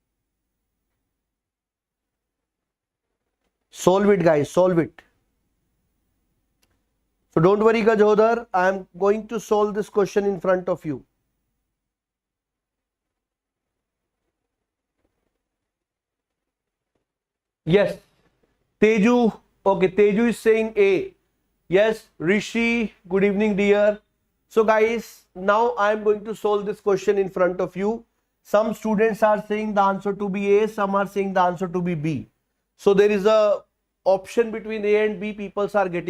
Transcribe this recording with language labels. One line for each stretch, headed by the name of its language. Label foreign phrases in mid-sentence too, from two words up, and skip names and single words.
English: Solve it guys, solve it. So don't worry Gajodhar, I am going to solve this question in front of you. Yes. Teju, okay, Teju is saying A. Yes, Rishi, good evening dear. So guys, now I am going to solve this question in front of you. Some students are saying the answer to be A, some are saying the answer to be B. So there is a option between A and B, people are getting.